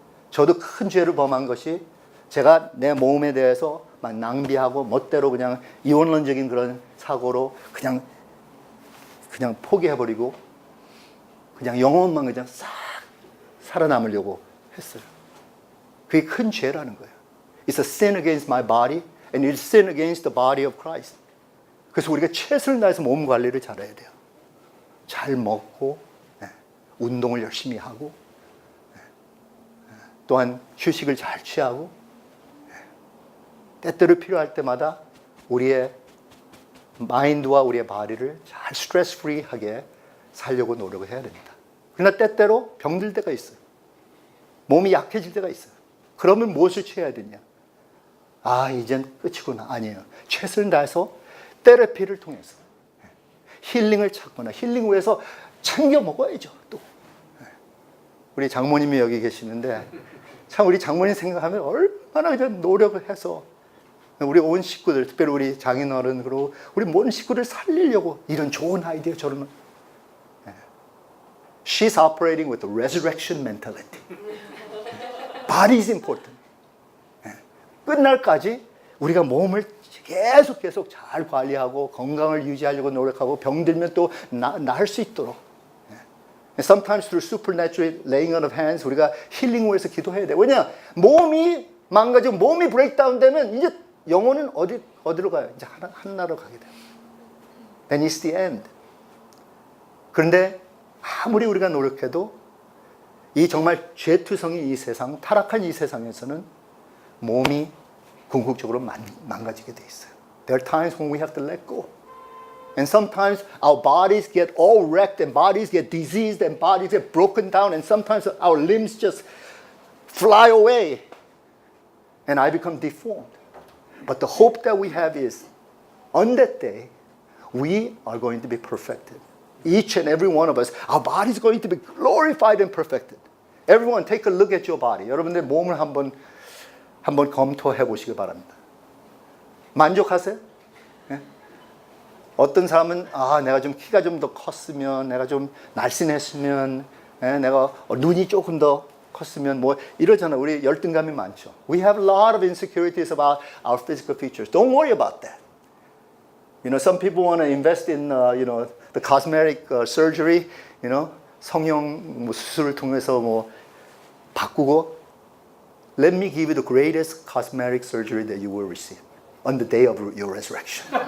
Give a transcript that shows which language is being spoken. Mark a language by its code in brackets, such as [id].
[ko] 저도 큰 죄를 범한 것이 제가 내 몸에 대해서 막 낭비하고 멋대로 그냥 이원론적인 그런 사고로 그냥 포기해버리고 그냥 영혼만 그냥 싹 살아남으려고 했어요. 그게 큰 죄라는 거예요. [en] It's a sin against my body and it's a sin against the body of Christ. [ko] 그래서 우리가 최선을 다해서 몸 관리를 잘해야 돼요. 잘 먹고 운동을 열심히 하고 또한 휴식을 잘 취하고 때때로 필요할 때마다 우리의 마인드와 우리의 바디를 잘 스트레스 프리하게 살려고 노력을 해야 됩니다. 그러나 때때로 병들 때가 있어요. 몸이 약해질 때가 있어요. 그러면 무엇을 취해야 되냐? 이젠 끝이구나. 아니에요. 최선을 다해서 테라피를 통해서 힐링을 찾거나 힐링 후에서 챙겨 먹어야죠. 또 우리 장모님이 여기 계시는데 참 우리 장모님 생각하면 얼마나 노력을 해서 우리 온 식구들, 특별히 우리 장인어른 그리고 우리 모든 식구를 살리려고 이런 좋은 아이디어 저런. [en] She's operating with the resurrection mentality. Body is important. [ko] 끝날까지 우리가 몸을 계속 잘 관리하고 건강을 유지하려고 노력하고 병들면 또 나을 수 있도록. [en] Sometimes through supernatural laying on of hands [ko] 우리가 힐링 후에서 기도해야 돼. 왜냐? 몸이 망가지고 몸이 브레이크다운 되면 이제 영혼은 어디로 가요? 이제 하나로 가게 돼요. [en] Then it's the end. [ko] 그런데 아무리 우리가 노력해도 이 정말 죄투성인 이 세상, 타락한 이 세상에서는 몸이 궁극적으로 망가지게 돼 있어요. [en] There are times when we have to let go. And sometimes our bodies get all wrecked and bodies get diseased and bodies get broken down and sometimes our limbs just fly away and I become deformed. But the hope that we have is on that day we are going to be perfected. Each and every one of us, our body is going to be glorified and perfected. Everyone take a look at your body. [ko] 여러분들 몸을 한번 검토해 보시기 바랍니다. 만족하세요? 어떤 사람은 내가 좀 키가 좀 더 컸으면, 내가 좀 날씬했으면, 내가 눈이 조금 더 컸으면 뭐 이러잖아. 우리 열등감이 많죠. [en] We have a lot of insecurities about our physical features. Don't worry about that. Some people want to invest in, the cosmetic surgery, [ko] 성형 수술을 통해서 뭐 바꾸고. [en] Let me give you the greatest cosmetic surgery that you will receive on the day of your resurrection.